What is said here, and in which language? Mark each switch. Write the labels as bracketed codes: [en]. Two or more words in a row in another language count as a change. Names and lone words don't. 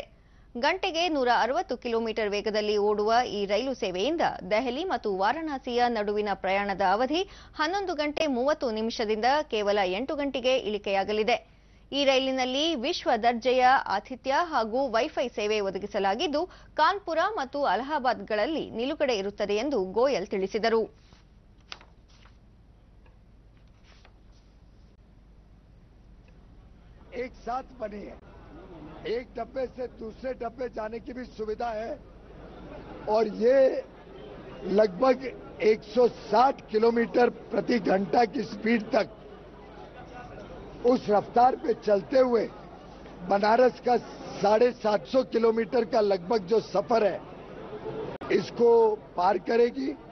[kn] ಗಂಟೆಗೆ 160 ಕಿಲೋಮೀಟರ್ ವೇಗದಲ್ಲಿ ಓಡುವ ಈ ರೈಲು ಸೇವೆಯಿಂದ ದೆಹಲಿ ಮತ್ತು ವಾರಾಣಸಿಯ ನಡುವಿನ ಪ್ರಯಾಣದ ಅವಧಿ 11 ಗಂಟೆ 30 ನಿಮಿಷದಿಂದ ಕೇವಲ 8 ಗಂಟೆಗೆ ಇಳಿಕೆಯಾಗಲಿದೆ. ಈ ರೈಲಿನಲ್ಲಿ ವಿಶ್ವ ದರ್ಜೆಯ ಆತಿಥ್ಯ ಹಾಗೂ ವೈಫೈ ಸೇವೆ ಒದಗಿಸಲಾಗಿದ್ದು ಕಾನ್ಪುರ ಮತ್ತು ಅಲಹಾಬಾದ್ಗಳಲ್ಲಿ ನಿಲುಗಡೆ ಇರುತ್ತದೆ ಎಂದು ಗೋಯಲ್ ತಿಳಿಸಿದರು. [hi] एक साथ बनी है, एक डब्बे से दूसरे डब्बे जाने की भी सुविधा है और ये लगभग 160 किलोमीटर प्रति घंटा की स्पीड तक उस रफ्तार पे चलते हुए बनारस का 750 किलोमीटर का लगभग जो सफर है इसको पार करेगी।